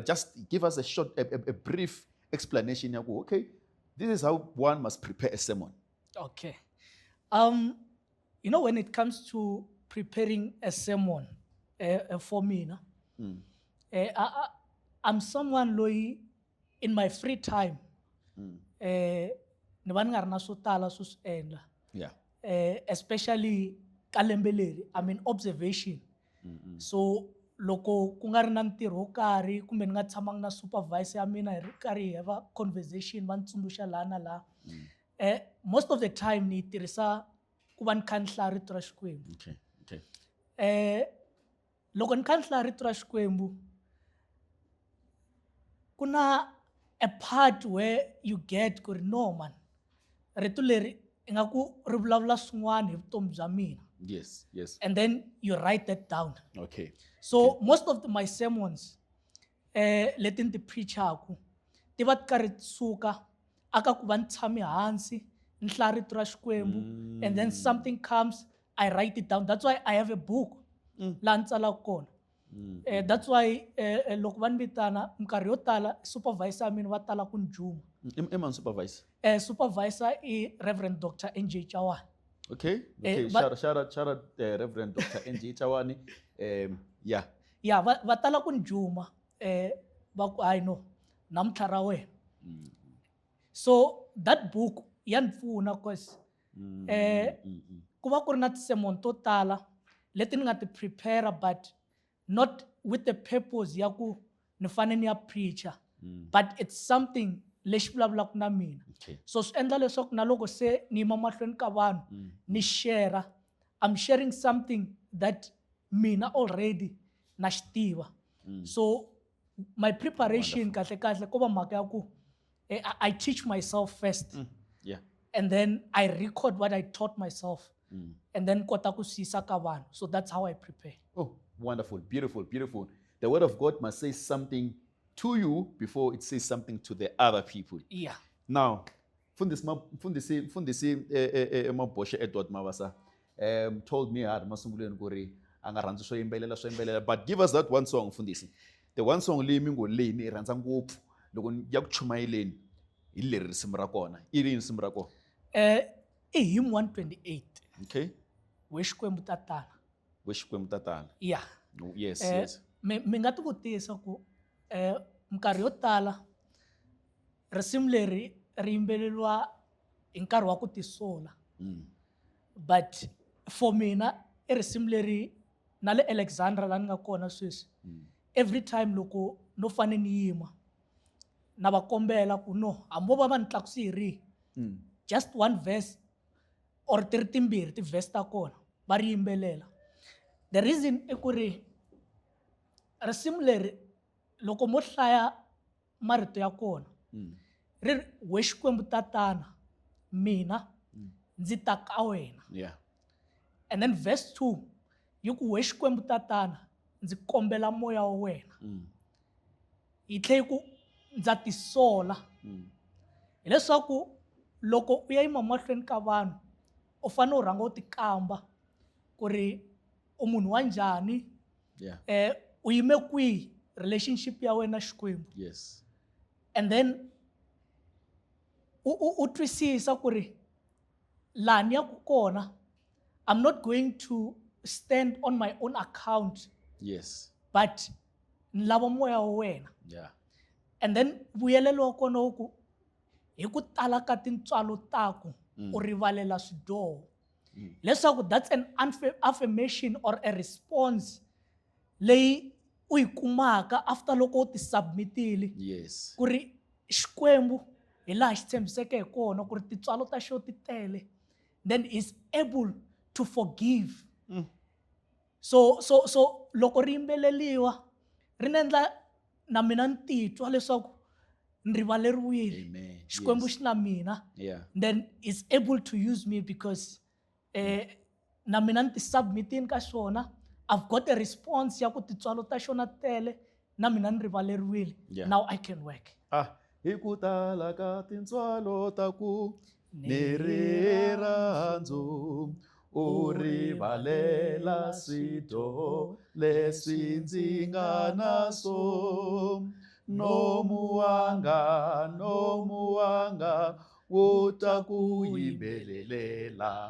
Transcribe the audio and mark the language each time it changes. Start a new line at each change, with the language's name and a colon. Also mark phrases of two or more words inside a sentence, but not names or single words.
English: Just give us a brief explanation. Okay, this is how one must prepare a sermon. Okay. You know, when it comes to preparing a sermon, for me, I'm someone loyi in my free time.
Tsonga: Ni va ni nga ri na swo tala swo swi endla.
English: Yeah.
Tsonga: Especially ka lembe leri,
English: I mean observation.
Tsonga: So loko ku nga ri na ntirho wo karhi kumbe ni nga tshamanga na supervisor ya mina hi ri karhi hi
English: have conversation
Tsonga: va ni tsundzuxa laha na laha.
English: Most of the time
Tsonga: ni tirhisa ku va ni kha ni hlaya rito ra Xikwembu.
English: Okay.
Tsonga: Loko ni kha ni hlaya rito ra Xikwembu, ku na
English: a part where you get
Tsonga: ku ri
English: no man,
Tsonga: rito leri ingaku ri vulavula swin'wana hi vutomi bya mina.
English: Yes. And then you write that down. Okay. So most of my sermons,
Tsonga: leti ni ti preachaku, ti va ti karhi ti suka aka ku va ni tshame hansi ni hlaya rito ra Xikwembu,
English: and then something comes, I write it down. That's why I have a book
Tsonga: laha ni tsalaka kona.
English: That's why
Tsonga: loko va ni vitana minkarhi yo tala supervisor ya mina va tala ku ni juma. Eman supervisor. Supervisor i Reverend Dr. N.J. Chawani.
English: Okay. Shout out Reverend Dr. N.J. Chawani. Yeah. Yeah,
Tsonga: va tala ku ni juma. Va ku
English: I know
Tsonga: namuntlha ra wena.
English: So that book
Tsonga: ya ni pfuna cause ku va ku ri na ti-sermon to tala leti ni nga ti prepare
English: but not with the purpose
Tsonga: ya ku ni fane ni ya preacher
English: but it's something
Tsonga: lexi vulavulaka na mina.
English: Okay.
Tsonga: So swi endla leswaku na loko se ni yima mahlweni ka vanhu ni share,
English: I'm sharing something that
Tsonga: mina already na xi tiva.
English: So my preparation
Tsonga: kahle ko va mhaka ya ku
English: I teach myself first. Yeah. And then I record what I taught myself.
Tsonga: And then kota ku sisa ka vanhu.
English: So that's how I prepare. Oh, wonderful, beautiful, beautiful. The word of God must say something to you before it says something to the other people. Yeah. Now, Fundisi Maboshe Edward Mawasa told me but give us that one song, Fundisi. The one song
Tsonga: le mingo le ni rhandza ngopfu loko ya ku chumayeleni hi leri risimu ra kona. I rini risimu ra kona? I hymn 128.
English: Okay.
Tsonga: Wexikwembu tatana. Wexikwembu tatana.
English: Yeah. Yes, yes.
Tsonga: Mi nga ti vutisa ku minkarhi yo tala risimu leri ri yimbeleriwa hi nkarhi wa ku tisola.
English: But for
Tsonga: mina i risimu leri na le Alexandra la ni nga kona sweswi.
English: Every time
Tsonga: loko no fane ni yima na va kombela ku no hambo va ni tlakusi hi rihi.
English: Just one verse
Tsonga: or ti ri timbirhi ti-verse ta kona va ri yimbelela.
English: The reason
Tsonga: i ku ri risimu leri loko mo hlaya marito ya kona ri ri wexikwembu tatana mina ndzi ta ka wena.
English: Yeah. And then verse 2
Tsonga: yi ku wexikwembu tatana ndzi kombela moya wa wena. Yi tlhe ku ndza tisola. Hileswaku loko u ya yima mahlweni ka vanhu u fane u rhanga u ti kamba ku ri u munhu wa njhani.
English: Yeah.
Tsonga: U yime kwihi relationship ya wena Xikwembu.
English: Yes. And then
Tsonga: u twisisa ku ri laha ni yaku kona
English: I'm not going to stand on my own account. Yes.
Tsonga: But ni lava moya wa wena.
English: Yeah. And then
Tsonga: vuyelelo wa kona u ku hi ku tala ka tintswalo taku u rivalela swidyoho. Leswaku
English: that's an affirmation or a response
Tsonga: leyi u yi kumaka after loko u ti submitile.
English: Yes.
Tsonga: Ku ri Xikwembu hi laha xi tshembiseke hi kona ku ri tintswalo ta xo ti tele.
English: Then is able to forgive.
Tsonga: So loko ri yimbeleliwa ri endla na mina ni titwa leswaku ni rivaleriwile.
English: Amen.
Tsonga: Xikwembu
English: Yes.
Tsonga: xi na mina.
English: Yeah. Then is able to use me because
Tsonga: na mina ni ti submitini ka xona.
English: I've got a response
Tsonga: ya ku tintswalo ta xona tele na mina ni rivaleriwile.
English: Yeah. Now I can work.
Tsonga: Hi ku tala ka tintswalo ta ku ni rirhandzu u rivalela swidyoho leswi ndzi nga naso. Nomu wanga wu ta ku yimbelelela.